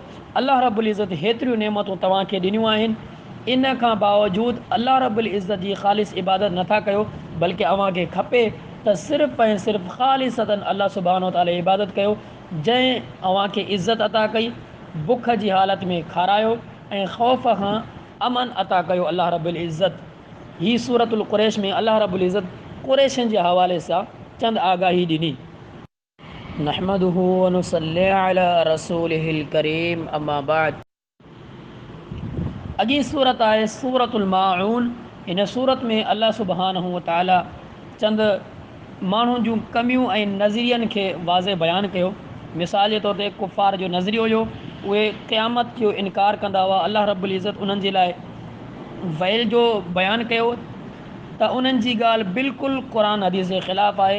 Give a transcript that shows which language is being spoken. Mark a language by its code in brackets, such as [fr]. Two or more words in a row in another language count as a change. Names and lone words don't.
[sd] अलाह रब्बुल इज़त हेतिरियूं नेमतूं तव्हांखे ॾिनियूं आहिनि। इन खां बावजूदु अलाह रब्बुल इज़त जी ख़ालिस इबादत नथा कयो, बल्कि अव्हांखे खपे त सिर्फ़ु ऐं सिर्फ़ु ख़ालिसतन अलाह सुब्हानो ताला इबादत कयो, जंहिं अव्हांखे इज़त अता कई, बुख जी हालत में खारायो ऐं ख़ौफ़ खां अमन अता कयो अलाह रब्बुल इज़त। ही सूरतुल क़ुरैश में अलाह रब्बुल इज़त क़ुरैशनि जे हवाले सां चंद आगाही ॾिनी। [ar] نحمده ونصلي على رسوله الكريم، أما بعد. [sd] अॻी सूरत आहे सूरतुल माऊन। हिन सूरत में अल्लाह सुब्हानहु व तआला चंद माण्हुनि जूं कमियूं ऐं नज़रियनि खे वाज़े बयानु कयो। मिसाल जे तौर ते कुफ़ार जो नज़रियो हुयो, उहे क़यामत जो इनकार कंदा हुआ। अलाह रब्बुल इज़्ज़त उन्हनि जे लाइ वैल जो बयानु कयो त उन्हनि जी ॻाल्हि बिल्कुलु क़ुरान हदीस जे ख़िलाफ़ु आहे।